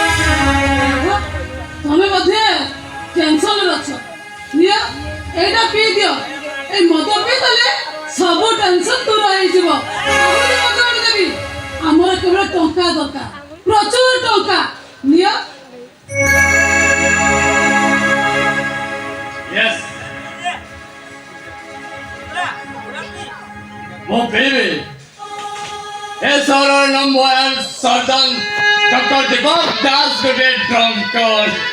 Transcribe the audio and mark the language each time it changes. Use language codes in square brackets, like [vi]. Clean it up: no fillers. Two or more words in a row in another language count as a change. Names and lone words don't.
[or] ତମେ ମଧ୍ୟ ଟେନସନରେ ଅଛ। ନିଅ ଏଇଟା ପିଇ ଦିଅ। ଏଇ ମଦ পিଇଦେଲେ ସବୁ ଟେନସନ ଦୂର ହେଇଯିବ। ଦେବି ଆମର କେବଳ ଟଙ୍କା ଦରକାର, ପ୍ରଚୁର ଟଙ୍କା। ନିଅ। [en] Yes. Mo baby. Yes, our number one surgeon, Dr. Deepak Das, good drunkard.